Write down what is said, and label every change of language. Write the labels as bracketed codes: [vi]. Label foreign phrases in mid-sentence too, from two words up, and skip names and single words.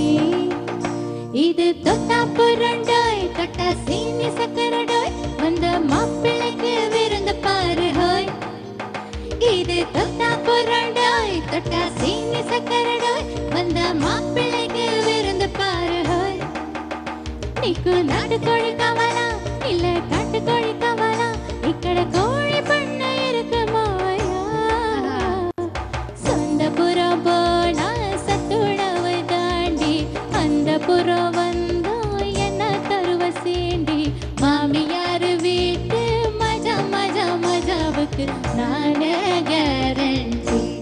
[ta] இது தொட்டா புரண்டாய், தொட்டா சீனி சக்கரடாய், வந்த மாப்பிள்ளைக்கு விருந்து பாரு ஹோய். இது தொட்டா புரண்டாய், தொட்டா சீனி சக்கரடாய், வந்த மாப்பிள்ளைக்கு விருந்து பாரு ஹோய். [te] నీకు నాటుకోడి కావాలా [ta] இல்ல காட்டுக்கோழி [te] காவாலா? [ta] ఇక్కడ கோழி பண்ணை இருக்கு மாயா. சொந்த புறம் போனா சத்துணவு தாண்டி, அந்த புறம் வந்தோ என்ன தருவ சீண்டி. மாமியார் வீட்டு மஜா மஜா மஜாவுக்கு நானே கேரண்டி.